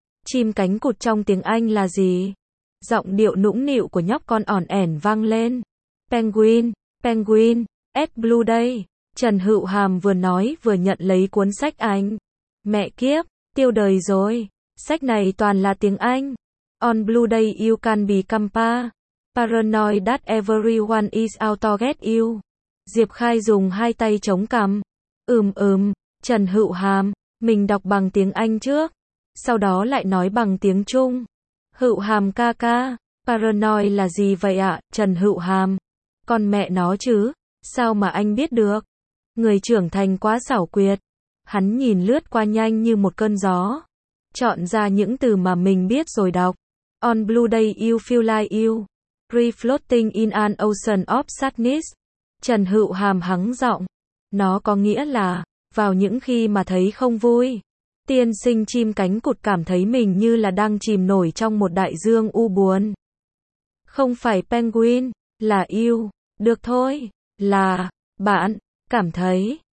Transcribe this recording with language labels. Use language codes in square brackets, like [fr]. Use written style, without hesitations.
[vi] Chim cánh cụt trong tiếng Anh là gì? Giọng điệu nũng nịu của nhóc con ỏn ẻn vang lên. [en] Penguin, penguin, Ed Blue Day. [vi] Trần Hữu Hàm vừa nói vừa nhận lấy cuốn sách ảnh. Mẹ kiếp, tiêu đời rồi. Sách này toàn là tiếng Anh. [en] On Blue Day you can become pa. Paranoid that everyone is out to get you. [vi] Diệp Khai dùng hai tay chống cằm. Trần Hữu Hàm, mình đọc bằng tiếng Anh trước. Sau đó lại nói bằng tiếng Trung. Hữu Hàm ca ca, paranoid là gì vậy ạ, Trần Hữu Hàm? Con mẹ nó chứ, sao mà anh biết được? Người trưởng thành quá xảo quyệt. Hắn nhìn lướt qua nhanh như một cơn gió. Chọn ra những từ mà mình biết rồi đọc. [en] On blue day you feel like you. Refloating in an ocean of sadness. [vi] Trần Hữu Hàm hắng giọng. Nó có nghĩa là, vào những khi mà thấy không vui. Tiên sinh chim cánh cụt cảm thấy mình như là đang chìm nổi trong một đại dương u buồn. Không phải penguin, là yêu. Được thôi, là, bạn, cảm thấy.